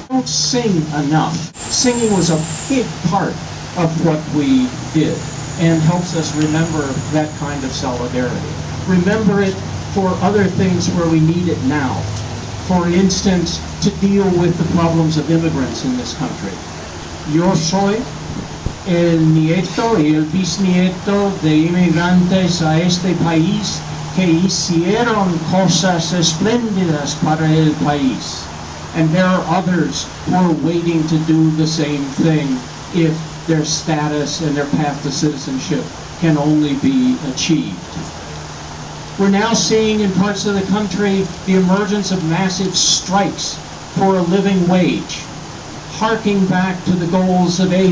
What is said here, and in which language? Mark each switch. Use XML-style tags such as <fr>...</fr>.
<en>We don't sing enough. Singing was a big part of what we did, and helps us remember that kind of solidarity. Remember it for other things where we need it now. For instance, to deal with the problems of immigrants in this country.</en> <es>Yo soy el nieto y el bisnieto de inmigrantes a este país que hicieron cosas espléndidas para el país.</es> <en>And there are others who are waiting to do the same thing if their status and their path to citizenship can only be achieved. We're now seeing in parts of the country the emergence of massive strikes for a living wage, harking back to the goals of A.</en>